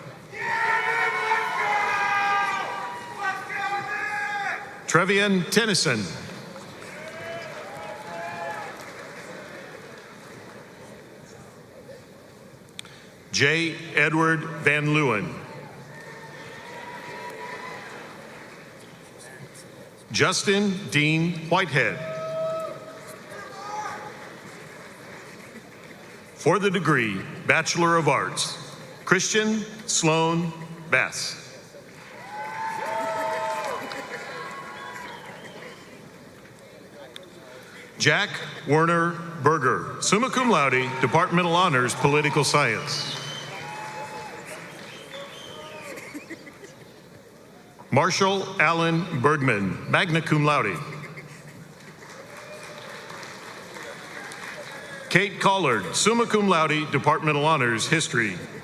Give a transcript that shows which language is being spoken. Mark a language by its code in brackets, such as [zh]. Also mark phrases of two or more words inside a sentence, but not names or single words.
[en] Trevian Tennyson. J. Edward Van Leeuwen. Justin Dean Whitehead. For the degree Bachelor of Arts, Christian Sloan Bass. Jack Werner Berger, [la] summa cum laude, [en] Departmental Honors, Political Science. Marshall Allen Bergman, [la] magna cum laude. [en] Kate Collard, [la] summa cum laude, [en] Departmental Honors, History.